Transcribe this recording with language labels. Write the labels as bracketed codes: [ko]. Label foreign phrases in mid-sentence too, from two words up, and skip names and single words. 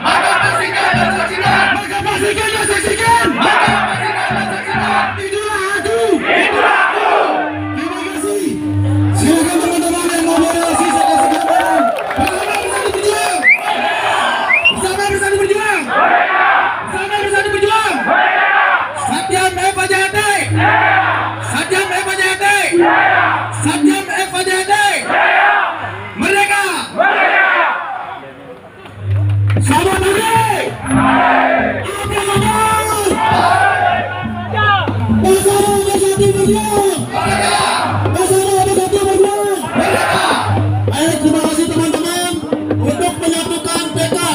[id] Itulah aku. Terima kasih. Silakan teman-teman yang mau moderasi, saya kasih gambaran. Bersama bersatu berjuang. Bersama bersatu berjuang. [sa] सत्यम् एव जयते। सत्यम् एव जयते. सत्यम् एव जयते. [id] Merdeka. Selamat hari. Bersama bersatu berjuang. Bersama bersatu berjuang. Ayo, terima kasih teman-teman untuk menyatukan tekad.